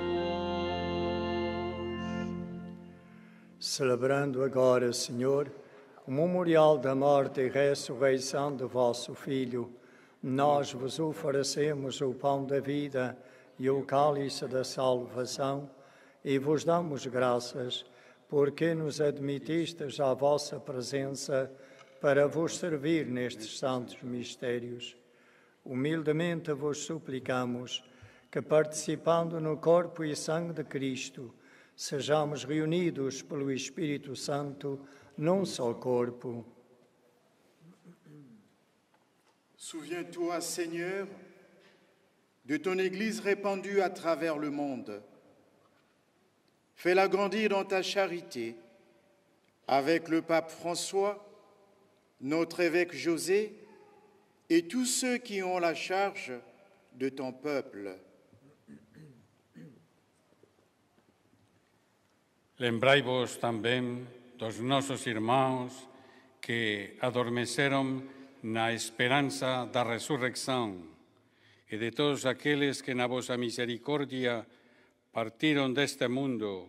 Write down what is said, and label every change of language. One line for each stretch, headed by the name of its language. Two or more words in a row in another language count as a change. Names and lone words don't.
Portuguese: Celebrando agora, Senhor, o memorial da morte e ressurreição de vosso Filho, nós vos oferecemos o pão da vida e o cálice da salvação e vos damos graças porque nos admitistes à vossa presença para vos servir nestes santos mistérios. Humildemente vos suplicamos que, participando no corpo e sangue de Cristo, sejamos reunidos pelo Espírito Santo num só corpo.
French: Souviens-toi, Seigneur, de ton Église répandue à travers le monde. Fais-la grandir dans ta charité, avec le pape François, notre évêque José, et tous ceux qui ont la charge de ton peuple.
Portuguese: Lembrai-vos também dos nossos irmãos que adormeceram na esperança da ressurreição e de todos aqueles que na vossa misericórdia partiram deste mundo.